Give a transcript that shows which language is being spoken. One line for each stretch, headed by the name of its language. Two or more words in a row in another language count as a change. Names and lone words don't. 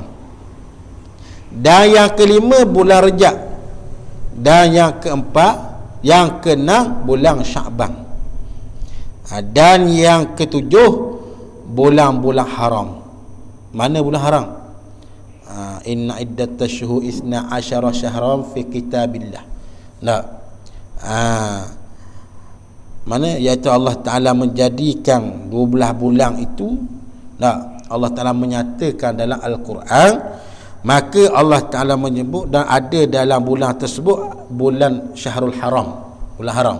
Malay: Dan yang kelima bulan Rejab. Dan yang keempat, yang keenam bulan Sya'ban. Dan yang ketujuh, bulan-bulan haram. Mana bulan haram?
Arabic: إن عدة الشهور اثنا عشر شهرا في كتاب الله.
Malay: Nah, mana iaitu Allah Ta'ala menjadikan 12 bulan itu, nah, Allah Ta'ala menyatakan dalam Al-Quran, maka Allah Ta'ala menyebut dan ada dalam bulan tersebut bulan Syahrul Haram, bulan haram.